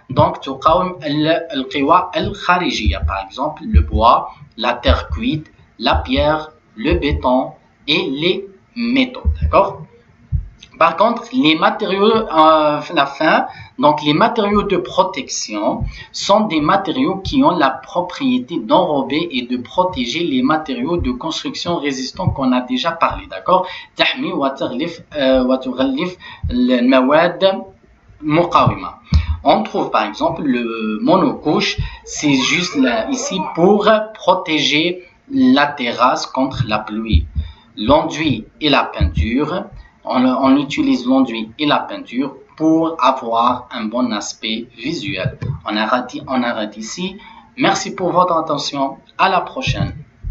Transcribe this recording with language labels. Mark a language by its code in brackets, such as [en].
[fr] Donc, [ar] تقاوم القوى الخارجية, [fr] par exemple le bois, la terre cuite, la pierre, le béton et les métaux. D'accord? Par contre, les matériaux la fin, donc les matériaux de protection sont des matériaux qui ont la propriété d'enrober et de protéger les matériaux de construction résistants qu'on a déjà parlé, d'accord? [ar] تحمي وتغلف المواد مقاومة. [fr] On trouve par exemple le monocouche, c'est juste là, ici pour protéger la terrasse contre la pluie. L'enduit et la peinture, on utilise l'enduit et la peinture pour avoir un bon aspect visuel. On arrête ici. Merci pour votre attention. À la prochaine.